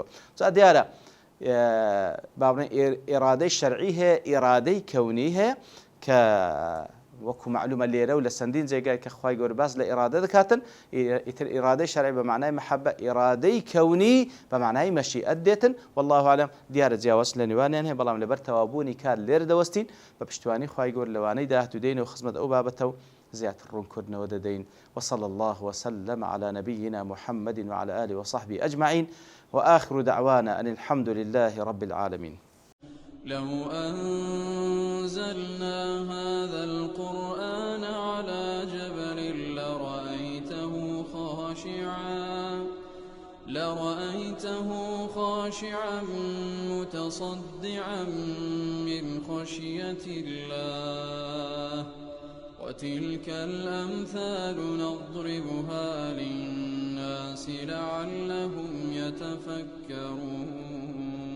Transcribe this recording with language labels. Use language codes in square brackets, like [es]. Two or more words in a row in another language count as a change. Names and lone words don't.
[ckb] جا دیارە بابنە ئیرادەی شەرعی هەیە ئیرادەی کەونی هەیە کە وەکو معلومە لێرە و لە سەندین جێگای کە خوای گەورە باس لە ئیرادە دەکاتن. ئیتر ئیرادەی شەرعی بە معنای مەحەبە، ئیرادەی کەونی بە معنای مەشیئەت دێتن. [ar] والله ئاعلم [ckb] دیارە جیاواز لە نێوانیان هەیە بەڵام لەبەر تەوابوونی کار لێرە دەوەستین بە پشتیوانی خوای گەورە لەوانەی داهاتوو دێنەوە خزمەت ئەو بابەتە و زیاتر ڕوونکردنەوە دەدەین. [ar] وصلى الله وسلم على نبينا محمد وعلى آله وصحبه أجمعين وآخر دعوانا أن الحمد لله رب العالمين. لو أنزلنا هذا القرآن على جبل لرأيته خاشعا متصدعا من خشية الله وتلك الأمثال نضربها للناس لعلهم يتفكرون.